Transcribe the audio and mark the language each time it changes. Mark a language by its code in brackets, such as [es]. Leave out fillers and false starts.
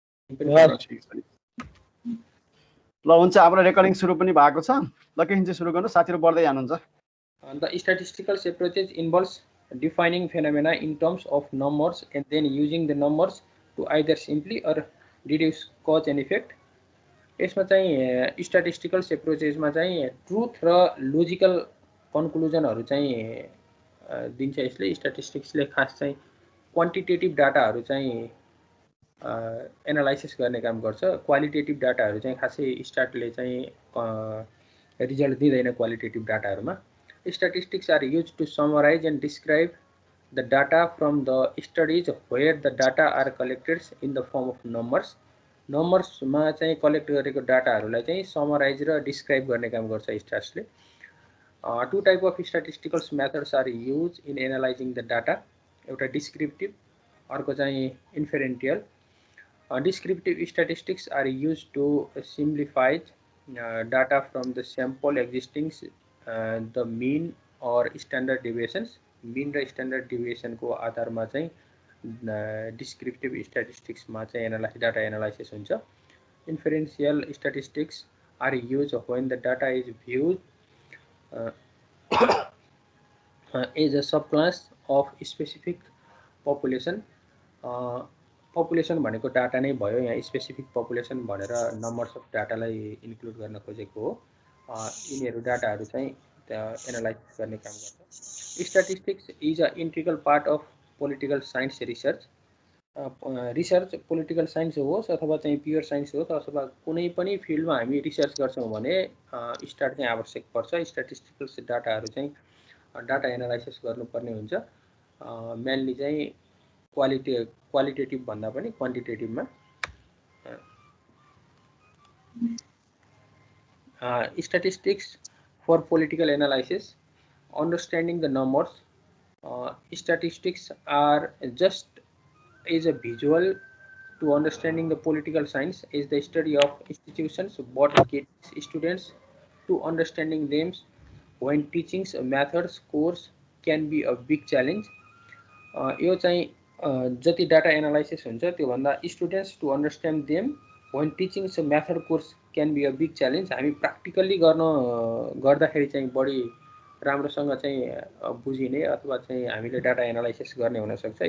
[ne] ल हुन्छ, हाम्रो रेकर्डिङ सुरु पनि भएको छ। ल केही चाहिँ सुरु गर्नु, साथीहरु बढ्दै जानुहुन्छ। [en] The statistical approach involves defining phenomena in terms of numbers and then using the numbers to either simply or deduce cause and effect. [ne] यसमा चाहिँ स्ट्याटिस्टिकल एप्रोचेसमा चाहिँ ट्रुथ र लोजिकल कन्क्लुजनहरु चाहिँ दिन्छ। यसले स्ट्याटिस्टिक्सले खास चाहिँ क्वान्टिटेटिभ डाटाहरु चाहिँ एनालाइसिस गर्ने काम गर्छ। क्वालिटेटिभ डाटाहरु चाहिँ खासै स्ट्याटले चाहिँ रिजल्ट दिँदैन qualitative डाटाहरुमा। [en] Statistics are used to summarize and describe the data from the studies where the data are collected in the form of numbers. [ne] Numbers मा चाहिँ कलेक्ट गरेको डाटाहरुलाई चाहिँ समराइज र डिस्क्राइब गर्ने काम गर्छ स्ट्याट्सले। [en] Two type of statistical methods are used in analyzing the data. [ne] एउटा descriptive, अर्को चाहिँ इन्फरेन्टियल। [en] Descriptive statistics are used to simplify data from the sample existing the mean or standard deviations. [ne] Mean र standard deviation को आधारमा चाहिँ descriptive statistics मा चाहिँ data analysis हुन्छ। [en] Inferential statistics are used when the data is viewed as a subclass of specific population. [ne] Population भनेको data नै भयो, यहाँ स्पेसिफिक पपुलेसन भनेर नम्बर्स अफ डाटालाई इन्क्लुड गर्न खोजेको हो। यिनीहरु डाटाहरु चाहिँ एनालाइज गर्ने काम गर्छ। [en] Statistics is a integral part of political science research. [ne] Research political science होस् अथवा चाहिँ प्योर साइन्स होस् अथवा कुनै पनि फिल्डमा हामी रिसर्च गर्छौं भने स्ट्याट चाहिँ आवश्यक पर्छ। स्ट्याटिस्टिकल डाटाहरु चाहिँ डाटा एनालाइसिस गर्नुपर्ने हुन्छ। मेनली चाहिँ क्वालिटेटिभ भन्दा पनि क्वान्टिटेटिभमा। [en] Statistics for political analysis, understanding the numbers. Statistics are just as a visual to understanding the political science is the study of institutions, but gets students to understanding them when teachings methods course can be a big challenge. [ne] यो चाहिँ जति data analysis हुन्छ त्यो भन्दा [en] Students to understand them when teaching a method course can be a big challenge. [ne] हामी practically गर्दाखेरि चाहिँ बढी राम्रोसँग चाहिँ बुझिने अथवा चाहिँ हामीले डाटा एनालाइसिस गर्ने हुन सक्छ।